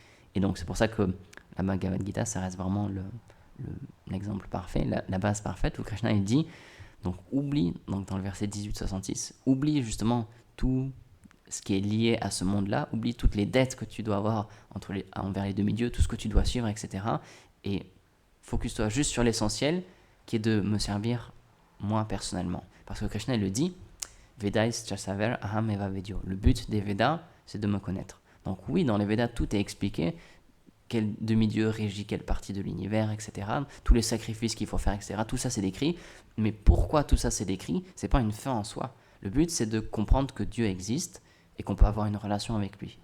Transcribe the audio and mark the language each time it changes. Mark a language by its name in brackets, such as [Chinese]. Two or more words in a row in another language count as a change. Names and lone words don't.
[French] Et donc c'est pour ça que la Bhagavad Gita, ça reste vraiment l'exemple parfait, la base parfaite, où Krishna il dit, donc oublie, donc dans le verset 18-66, oublie justement tout ce qui est lié à ce monde-là, oublie toutes les dettes que tu dois avoir envers les demi-dieux, tout ce que tu dois suivre, etc. Et focus-toi juste sur l'essentiel, qui est de me servir moi personnellement. Parce que Krishna il le dit, [Sanskrit] वेदैश्च सर्वैर् अहम् एव वेद्यो. [French] Le but des Védas, c'est de me connaître. Donc oui, dans les Védas, tout est expliqué, quel demi-dieu régit quelle partie de l'univers, etc. Tous les sacrifices qu'il faut faire, etc. Tout ça, c'est décrit. Mais pourquoi tout ça, c'est décrit ? C'est pas une fin en soi. Le but, c'est de comprendre que Dieu existe et qu'on peut avoir une relation avec lui.